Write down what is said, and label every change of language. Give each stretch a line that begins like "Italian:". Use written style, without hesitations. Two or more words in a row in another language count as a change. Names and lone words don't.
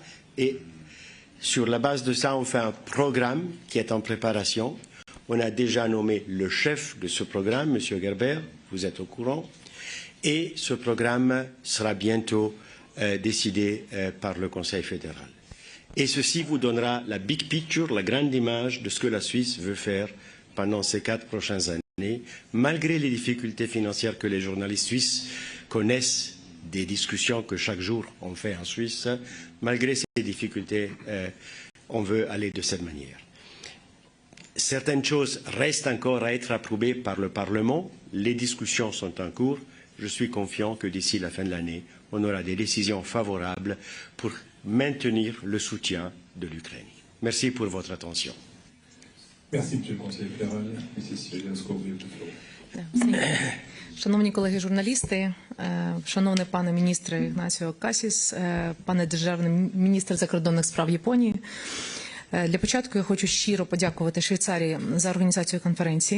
French: Et sur la base de ça, on fait un programme qui est en préparation. On a déjà nommé le chef de ce programme, M. Gerber, vous êtes au courant. Et ce programme sera bientôt décidé par le Conseil fédéral. Et ceci vous donnera la
English: big picture,
French: la grande image de ce que la Suisse veut faire pendant ces 4 prochaines années, malgré les difficultés financières que les journalistes suisses connaissent, des discussions que chaque jour on fait en Suisse, malgré ces difficultés, on veut aller de cette manière. Certaines choses restent encore à être approuvées par le Parlement. Les discussions sont en cours. Je suis confiant que d'ici la fin de l'année, on aura des décisions favorables pour maintenir le soutien de l'Ukraine. Merci pour votre attention. Merci, Monsieur le Conseiller fédéral.
Ukrainian: Шановні колеги-журналісти, шановний пане міністре Ігнасіо Касіс, пане державний міністр закордонних справ Японії, для початку я хочу щиро подякувати Швейцарії за організацію конференції.